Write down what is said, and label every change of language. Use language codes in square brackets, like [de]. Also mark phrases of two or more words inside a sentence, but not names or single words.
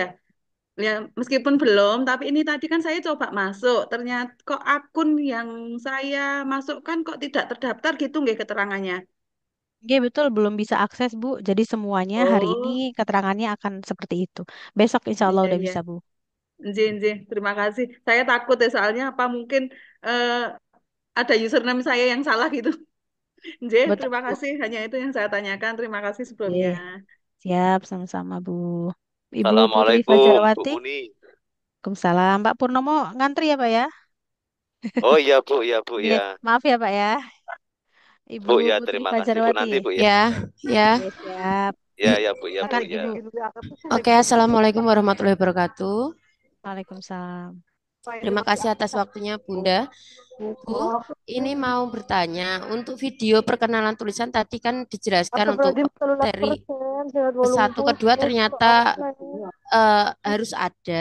[id] Ya, meskipun belum, tapi ini tadi kan saya coba masuk, ternyata kok akun yang saya masukkan kok tidak terdaftar gitu nggih keterangannya. Oke, betul belum bisa akses Bu. Jadi semuanya hari ini Oh, keterangannya akan seperti itu. Besok [ar] insya Allah [id] iya udah iya. bisa Bu. [jv] Nggih, nggih, [id] terima kasih. Saya takut ya soalnya apa mungkin eh, ada username saya yang salah gitu. Nggih, Betul terima Bu. kasih. Hanya itu yang saya tanyakan. Terima kasih sebelumnya. Oke. Siap, sama-sama Bu. Ibu Putri Assalamualaikum, Bu Fajarwati. Uni. Waalaikumsalam. Pak Purnomo ngantri ya Pak ya? Oh iya, Bu, ya, Bu, Oke, ya. maaf ya Pak ya. Ibu Bu, ya, Putri terima kasih, Bu. Fajarwati. Nanti, Bu, ya. Ya, ya. Oke, siap. Ya, ya, Bu, ya, Bu, Silakan ya. Ibu. [ar] Oke, Assalamualaikum warahmatullahi wabarakatuh. [id] Waalaikumsalam. Terima kasih atas waktunya, Bunda. Bu, ini mau bertanya, untuk video perkenalan tulisan tadi kan dijelaskan untuk dari satu kedua ternyata harus ada.